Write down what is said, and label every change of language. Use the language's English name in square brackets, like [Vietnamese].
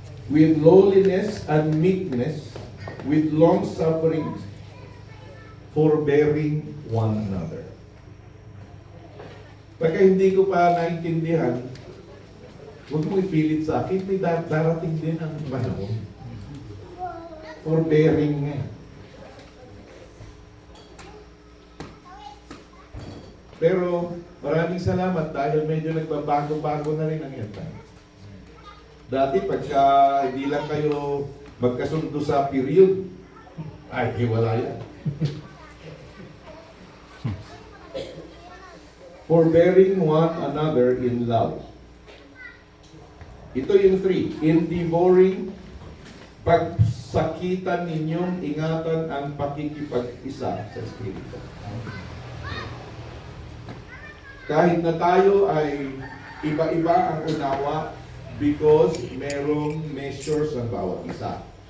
[English] With lowliness and meekness, with long suffering, forbearing one another. [Filipino] Pagka hindi ko pa naintindihan, huwag mong ipilit sa akin, may darating din ang panahon. Forbearing nga. Pero maraming salamat dahil medyo nagbabago-bago na rin ang yata. Dati pagka hindi lang kayo magkasundo sa period, ay hiwala yan. [English] Forbearing one another in love. [Filipino] Ito yung 3. Endeavoring, pagsakitan ninyong ingatan ang pakikipag-isa sa Espiritu. Kahit na tayo ay iba-iba ang unawa, because merong measures ang bawat isa.